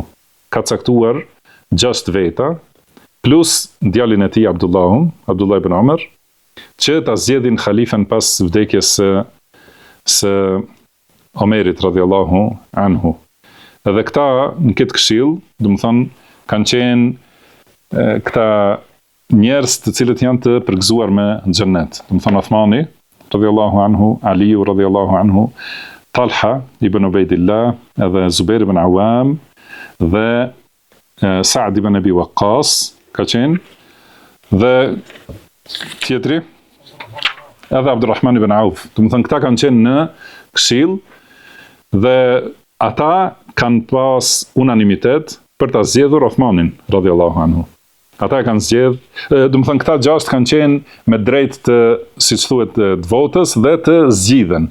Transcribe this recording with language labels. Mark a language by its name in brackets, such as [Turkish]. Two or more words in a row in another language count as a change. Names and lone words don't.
[Albanian] Ka caktuar 6 veta plus djalin e tij Abdullah ibn Omer, që ta zgjedhin khalifen pas vdekjes së Omerit [Arabic] رضي الله عنه. [Albanian] Edhe këta në këtë këshill, do të thonë, kanë qenë këta njerëz të cilët janë të përgëzuar me xhennet. Do të thonë Uthmani [Arabic] رضي الله عنه, [Albanian] Aliu [Arabic] رضي الله عنه, [Albanian] Talha ibn Ubaydillah, edhe Zubair ibn Awam dhe Sa'd ibn Abi Waqqas ka qenë, dhe tjetri edhe Abdurrahman ibn Auf. Do të thonë këta kanë qenë në këshill dhe ata kanë pas unanimitet për ta zgjedhur Uthmanin [Arabic] رضي الله عنه. [Albanian] Ata kanë zgjedh, do të thonë këta 6 kanë qenë me drejt të, siç thuhet, të votës dhe të zgjidhen.